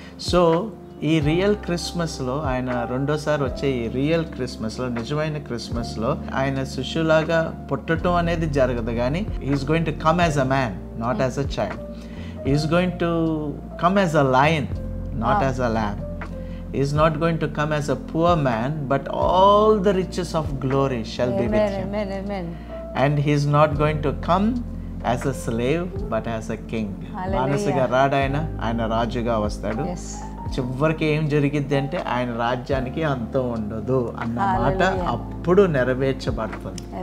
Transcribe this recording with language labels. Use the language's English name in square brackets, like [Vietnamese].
[Telugu] So ఈ real క్రిస్మస్లో ఆయన రెండోసారి వచ్చే ఈ రియల్ క్రిస్మస్లో, నిజమైన క్రిస్మస్లో ఆయన శిశువులాగా పుట్టడం అనేది జరగదు, కానీ [English] Is going to come as a man, not as a child. Is going to come as a lion, not as a lamb. He is not going to come as a poor man, but all the riches of glory shall be with him. Amen, amen. And he is not going to come as a slave but as a king. [Telugu] బానిసగా రాడు, ఆయన రాజుగా వస్తాడు. చివరికి ఏం జరిగిద్ది అంటే ఆయన రాజ్యానికి అంతం ఉండదు అన్న మాట అప్పుడు నెరవేర్చబడుతుంది.